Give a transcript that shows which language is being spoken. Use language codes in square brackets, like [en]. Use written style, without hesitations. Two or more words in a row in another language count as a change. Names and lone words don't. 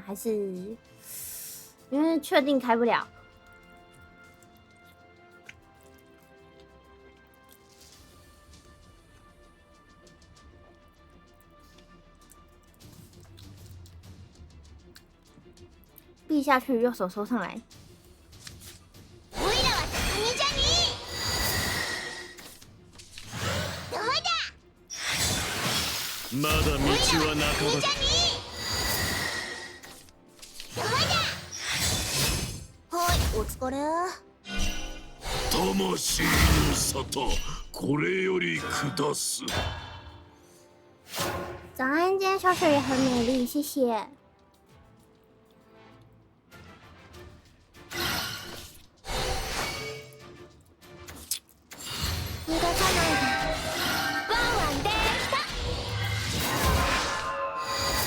[zh] 还是因为确定开不了？币下去，右手收上来。 [ja] まだ道は半ば。お疲れ。魂の沙汰、これより下す。 [zh] 早安，今天小雪也很美丽，谢谢。 [ja] 逃がさないで。ワンワンできた。